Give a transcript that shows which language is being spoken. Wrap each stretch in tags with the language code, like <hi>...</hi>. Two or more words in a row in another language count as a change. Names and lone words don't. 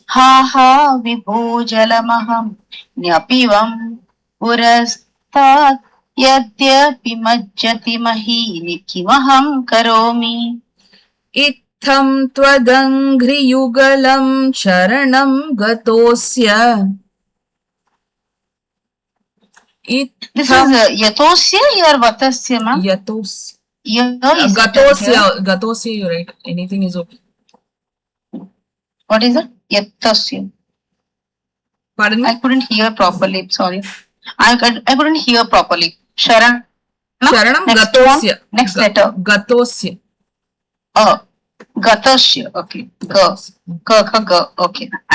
<sa>Ha vibho jalamaham nyapibam purastad. Yadyapi majjati mahi kimaham karomi. Itham twadangri yugalam sharanam gatosya.</sa> <en>This is yatosya or vatasya, ma'am?</en> <sa>Yatos. Gatosya,</sa> <en>you're right. Anything is okay. What is it? Yatosya. Pardon me? I couldn't hear properly. Sorry. I couldn't hear properly.</en> <sa>Sharanam Gatosya.</sa> <en>Next letter.</en> <sa>Gatosya. Gatasya. Okay. Ga. Okay.</sa>